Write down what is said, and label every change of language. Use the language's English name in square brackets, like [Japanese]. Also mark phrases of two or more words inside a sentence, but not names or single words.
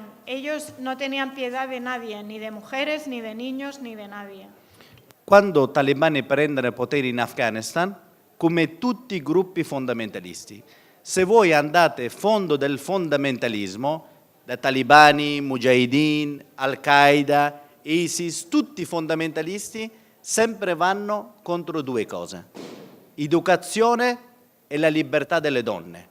[Spanish] Ellos no tenían piedad de nadie, ni de mujeres, ni de niños, ni de nadie. [Italian] Quando i talebani prendono il potere in Afghanistan, come tutti i gruppi fondamentalisti, se voi andate a fondo del fondamentalismo, da talibani, mujahideen, Al-Qaeda, ISIS, tutti i fondamentalisti sempre vanno contro due cose: educazione e la libertà delle donne.